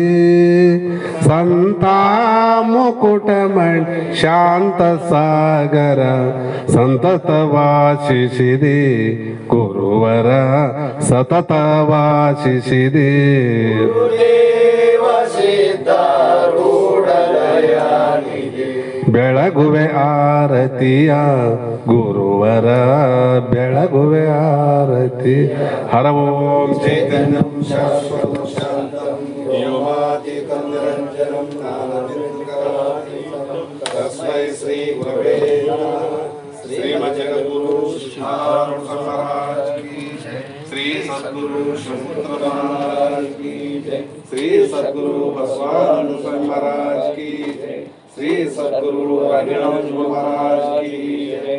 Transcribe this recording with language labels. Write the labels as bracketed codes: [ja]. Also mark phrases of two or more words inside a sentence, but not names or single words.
[kn] ಸಂತ ಮುಕುಟಮಣಿ ಶಾಂತ ಸಾಗರ ಸಂತತ ವಾಸಿಸಿದೆ, ಗುರುವರ ಸತತ ವಾಸಿಸಿದೆ. ಗುರುದೇವ ಸಿದ್ಧಾರೂಢ ದಯಾನಿಧಿ ಬೆಳಗುವೆ ಆರತಿಯ ಗುರುವರ ಬೆಳಗುವೆ ಆರತಿ. [sa] ಹರ ಓಂ ಚೈತನ್ಯಂ ಶಾಶ್ವತಂ ಶಾಂತಂ ವ್ಯೋಮಾತೀತಂ ನಿರಂಜನಂ ಜ್ಞಾನತಿರ್ಗಲಾತೀತಂ ತಸ್ಮೈ ಶ್ರೀ ಗುರವೇ ನಮಃ. [hi] श्रीमद् जगद्गुरु शिष्यारूढ महाराज की जय. श्री सद्गुरु शंकर महाराज की जय. श्री सद्गुरु बसवानंद महाराज की जय. श्री सद्गुरु अभिनव महाराज की जय.